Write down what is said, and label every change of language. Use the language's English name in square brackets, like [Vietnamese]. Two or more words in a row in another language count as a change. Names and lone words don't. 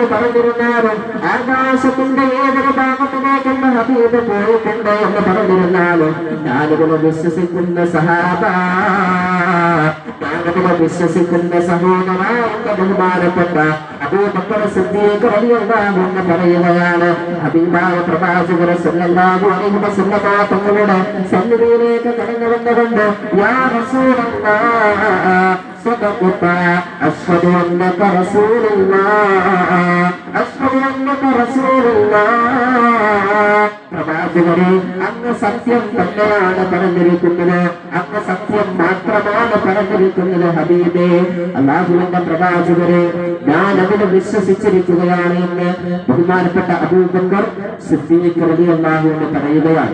[Malayalam] പറഞ്ഞിരുന്നാലും ആകാശത്തിന്റെ ഏതൊരു ഭാഗത്തിലേക്കുള്ള ഹബീബ് പോയിട്ടുണ്ട് എന്ന് പറഞ്ഞിരുന്നാലും ഞാനിതിനെ വിശ്വസിക്കുന്ന സഹാബ, ഞാനിതിനെ വിശ്വസിക്കുന്ന സഹോദര എന്ന ബഹുമാനപ്പെട്ട അബൂബക്കർ സിദ്ദീഖ് [Arabic] رضي الله عنه [Malayalam] പറയുകയാണ്. ഹബീബായ പ്രവാചകർ [Arabic] صلى الله عليه وسلم [Malayalam] തങ്ങളുടെ സന്നിധിയിലേക്ക് കടന്നു വന്നുകൊണ്ട് [Arabic] يا رسول الله صدقت أشهد أنك رسول الله أشهد أنك رسول الله. [Malayalam] പ്രവാചകരെ, അങ്ങ് സത്യം തന്നെയാണ് പറഞ്ഞിരിക്കുന്നത്, അങ്ങ് സത്യം മാത്രമാണ് പറഞ്ഞിരിക്കുന്നത് ഹബീബേ. അല്ലാഹുവിന്റെ പ്രവാചകരെ, ഞാൻ അതിനെ വിശ്വസിച്ചിരിക്കുകയാണ് എന്ന് ബഹുമാനപ്പെട്ട അബൂബക്കർ സിദ്ദീഖ് [Arabic] رضي الله عنه [Malayalam] പറയുകയാണ്.